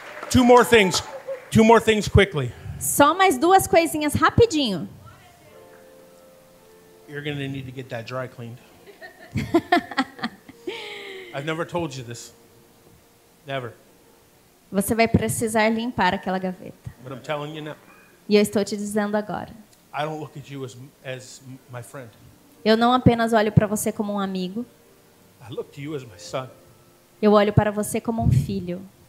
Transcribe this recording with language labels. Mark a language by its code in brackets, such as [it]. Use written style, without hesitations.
[en] Two more things quickly. [pt] Só mais duas coisinhas rapidinho. [en] You're going to need to get that dry cleaned. I've never told you this. Never. [pt] Você vai precisar limpar aquela gaveta. [en] But I'm telling you now. [pt] E eu estou te dizendo agora. [en] I don't look at you as my friend. [pt] Eu não apenas olho para você como um amigo. [en] I look to you as my son. [pt] Eu olho para você como um filho.